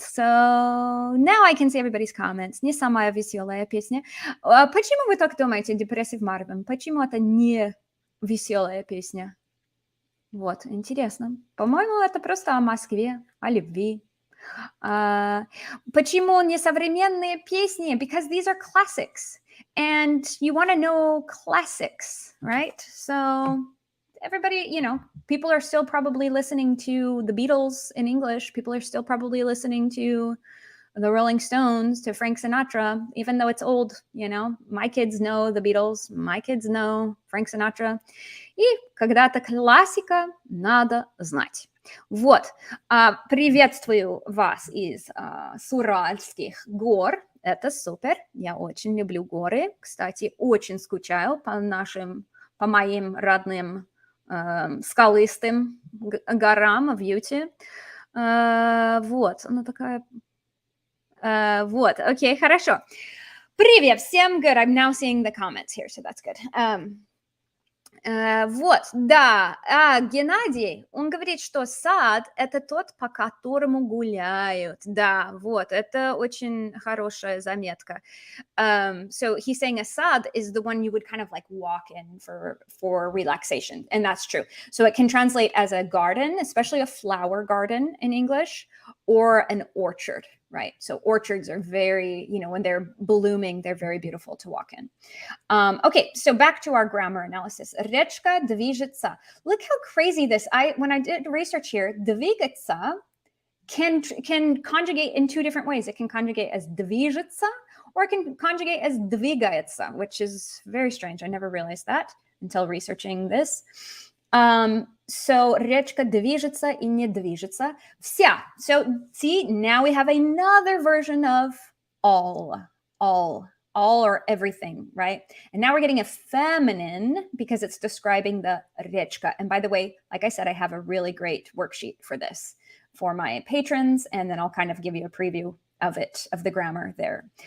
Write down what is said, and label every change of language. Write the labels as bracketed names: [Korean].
[English] So now I can see everybody's comments. [Russian] Не самая веселая песня. Почему вы так думаете, Depressive Marvin? Почему это не веселая песня? Вот, интересно. По-моему, это просто о Москве, о любви. Почему не современные песни? [English] Because these are classics. And you want to know classics, right? So everybody, you know, people are still probably listening to the Beatles in English. People are still probably listening to the Rolling Stones, to Frank Sinatra, even though it's old, you know. My kids know the Beatles. My kids know Frank Sinatra. [Russian] И когда-то классика надо знать. Вот. Приветствую вас из Уральских гор. Это супер. Я очень люблю горы. Кстати, очень скучаю по моим родным скалистым горам в Юте. Вот, она такая... вот, окей, хорошо. Привет всем, [English] good. I'm now seeing the comments here, so that's good. [Russian] Вот, да, Геннадий, он говорит, что сад – это тот, по которому гуляют. Да, вот, это очень хорошая заметка. [English] So he's saying a sad is the one you would kind of like walk in for relaxation, and that's true. So it can translate as a garden, especially a flower garden in English, or an orchard, right? So orchards are very, you know, when they're blooming, they're very beautiful to walk in. Okay, so back to our grammar analysis. [Russian] Речка движется. [English] Look how crazy this, when I did research here, двигаться can conjugate in two different ways. It can conjugate as движется, or it can conjugate as двигается, which is very strange. I never realized that until researching this. [Russian] So речка движется и не движется. Вся. [English] So see, now we have another version of all or everything, right? And now we're getting a feminine because it's describing the речка. And by the way, like I said, I have a really great worksheet for this for my patrons, and then I'll kind of give you a preview of it, of the grammar there.